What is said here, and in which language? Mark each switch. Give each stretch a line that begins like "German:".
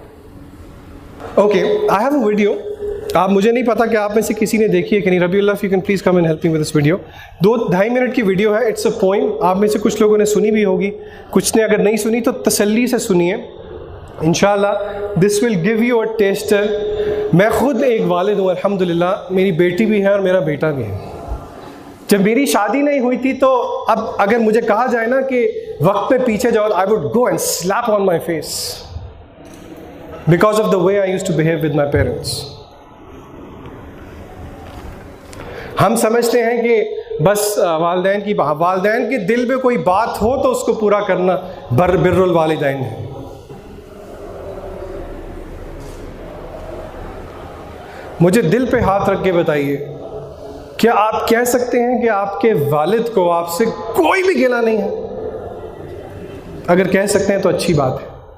Urdu: Okay,
English: I have a video.
Urdu: آپ, مجھے نہیں پتا کہ آپ میں سے کسی نے دیکھی ہے کہ نہیں. ربی اللہ,
English: if you can please come and help me with this video.
Urdu: 2-2.5 minute کی ویڈیو ہے.
English: It's a poem.
Urdu: آپ میں سے کچھ لوگوں نے سنی بھی ہوگی, کچھ نے اگر نہیں سنی تو تسلی سے سنیے. انشاءاللہ
English: This will give you a tester.
Urdu: میں خود ایک والد ہوں الحمدللہ. میری بیٹی بھی ہے اور میرا بیٹا بھی ہے. جب میری شادی نہیں ہوئی تھی تو اب اگر مجھے کہا جائے نا کہ وقت پہ پیچھے جاؤ,
English: I would go and slap on my face because of the way I used to behave with my parents.
Urdu: ہم سمجھتے ہیں کہ بس والدین کے دل میں کوئی بات ہو تو اس کو پورا کرنا بر الوالدین ہے. مجھے دل پہ ہاتھ رکھ کے بتائیے, کیا آپ کہہ سکتے ہیں کہ آپ کے والد کو آپ سے کوئی بھی گلہ نہیں ہے؟ اگر کہہ سکتے ہیں تو اچھی بات ہے.